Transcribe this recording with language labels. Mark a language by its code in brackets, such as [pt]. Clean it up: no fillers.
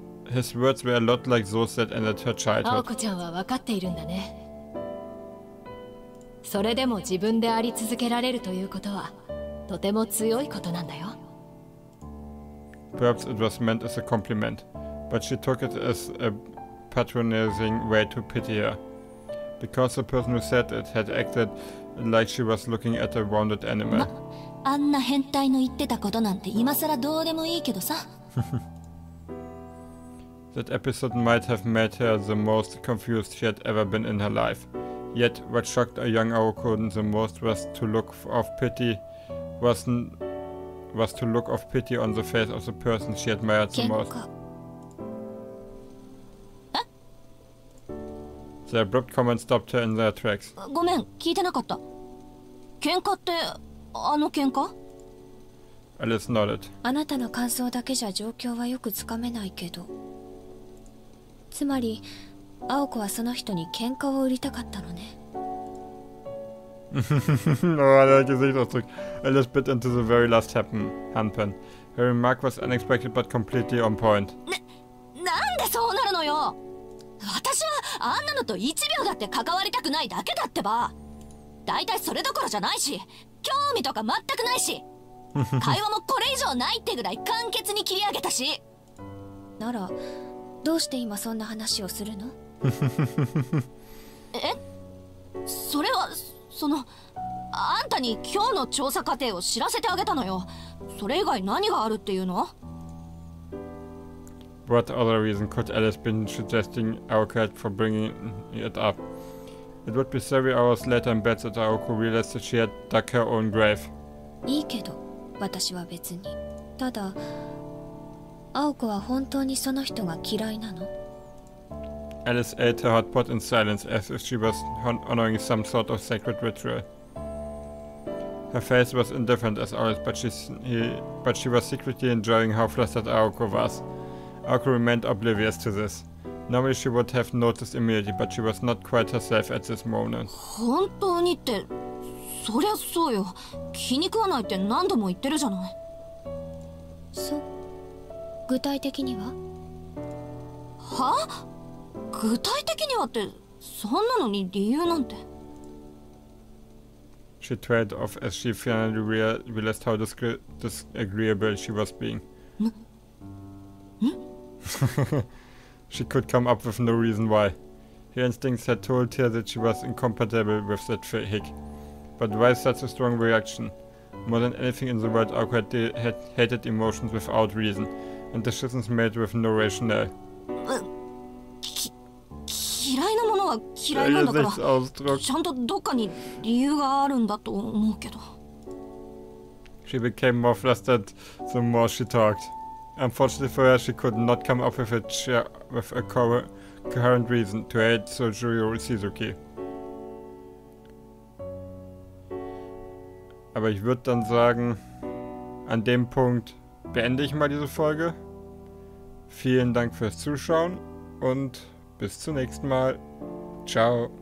[en] His words were a lot like those that ended her childhood. [ja] 青子ちゃんは分かっているんだね。それでも自分であり続けられるということはとても強いことなんだよ。 [en] Perhaps it was meant as a compliment, but she took it as a patronizing way to pity her, because the person who said it had acted like she was looking at a wounded animal. [ja] あんな変態の言ってたことなんて今さらどうでもいいけどさ。 [en] That episode might have made her the most confused she had ever been in her life. Yet, what shocked a young Aoko the most was to look of pity on the face of the person she admired the most. The abrupt comment stopped her in their tracks. [ja] ごめん、聞いてなかった。喧嘩ってあの喧嘩？ [en] Alice nodded. [ja] あなたの感想だけじゃ状況はよくつかめないけど。つまり、青子はその人に喧嘩を売りたかったのね。 [de] Oh, der Gesichtsausdruck. [en] Alice bit into the very last handpan. Her remark was unexpected but completely on point. [ja] なんでそうなるのよ。私はあんなのと1秒だって関わりたくないだけだってば。だいたいそれどころじゃないし、興味とか全くないし、会話もこれ以上ないってぐらい簡潔に切り上げたし。ならどうして今そんな話をするの？それはあんたに今日の調査過程を知らせてあげたのよ。それ以外何があるっていうの？ [en] What other reason could Alice been suggesting Aoko had for bringing it up? It would be several hours later in bed that Aoko realized that she had dug her own grave. [ja] いいけど、私は別に。ただ、青子は本当にその人が嫌いなの？ [en] Alice ate her hot pot in silence as if she was honoring some sort of sacred ritual. Her face was indifferent as always, but she was secretly enjoying how flustered Aoko was. Aoko remained oblivious to this. Normally she would have noticed immediately, but she was not quite herself at this moment. [ja] 本当にって、そりゃそうよ。気に食わないって何度も言ってるじゃない。そう。具体的には？は？具体的にはって、そんなのに理由なんて。 [en] She trailed off as she finally realized how disagreeable she was being. She could come up with no reason why. Her instincts had told her that she was incompatible with that hick. But why such a strong reaction? More than anything in the world, Aoko had hated emotions without reason, and decisions made with no rationale. [ja] 嫌いなものは嫌いなんだから、ちゃんとどっかに理由があるんだと思うけど。 [en] She became more flustered the more she talked. Unfortunately for her, she could not come up with a coherent reason to hate Sojuro Shizuki. [de] Aber ich würde dann sagen, an dem Punkt beende ich mal diese Folge. Vielen Dank fürs Zuschauen und bis zum nächsten Mal. Ciao.